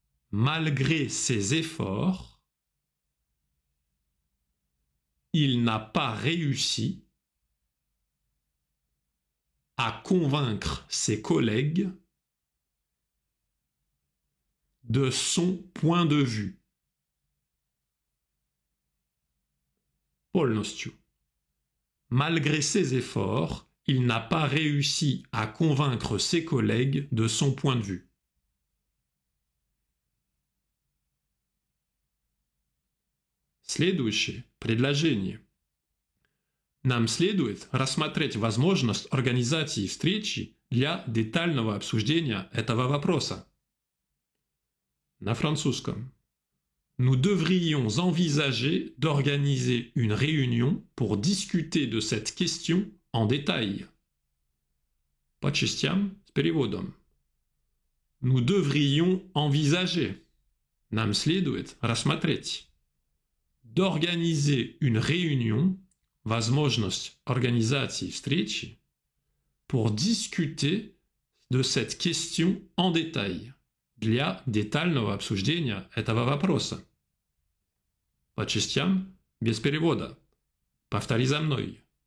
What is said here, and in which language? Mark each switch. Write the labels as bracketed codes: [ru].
[fr] Malgré ses efforts, il n'a pas réussi à convaincre ses collègues de son point de vue. [ru] Полностью. [fr] Malgré ses efforts, il n'a pas réussi à convaincre ses collègues de son point de vue. [ru] Следующее предложение. Нам следует рассмотреть возможность организации встречи для детального обсуждения этого вопроса. На французском. [fr] Nous devrions envisager d'organiser une réunion pour discuter de cette question en détail. [ru] По частям с переводом. [fr] Nous devrions envisager. [ru] Нам следует рассмотреть. [fr] D'organiser une réunion, [ru] возможность организации встречи, [fr] pour discuter de cette question en détail, [ru] для детального обсуждения этого вопроса. По частям, без перевода. Повтори за мной.